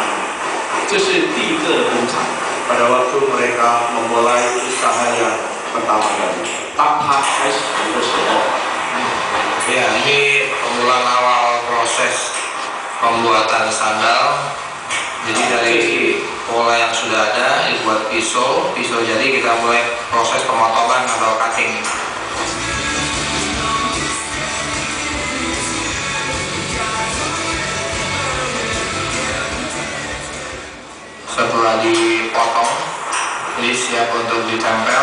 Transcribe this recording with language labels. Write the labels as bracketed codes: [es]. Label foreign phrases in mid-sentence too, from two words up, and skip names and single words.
[zh] 这是第一个的工厂， [id] Pada waktu mereka memulai usaha yang pertama kali. [zh] 当它开始的时候， [id] Ya, ini pemulaan awal proses pembuatan sandal. Jadi dari pola yang sudah ada dibuat pisau jadi kita mulai proses pemotongan atau cutting. Setelah dipotong, ini siap untuk ditempel.